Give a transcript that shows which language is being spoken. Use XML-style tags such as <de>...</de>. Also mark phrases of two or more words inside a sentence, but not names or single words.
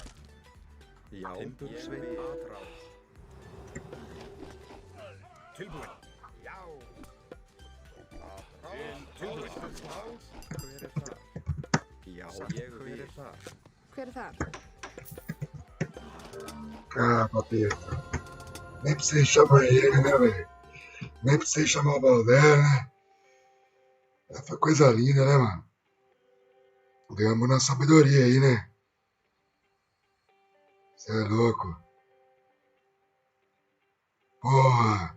<is>Já, timbursveit atrás. Tilbúin. Já. Tilbúin. Hver er þar? Já, ég vil. Hver er þar? Hver er þar?</is> <pt>Ah, papito. Nem precisei chamar ele, né, velho? Nem precisei chamar o Balder, né? Foi coisa linda, né, mano? Ganhamos na sabedoria aí, né? Você é louco. Porra.</pt>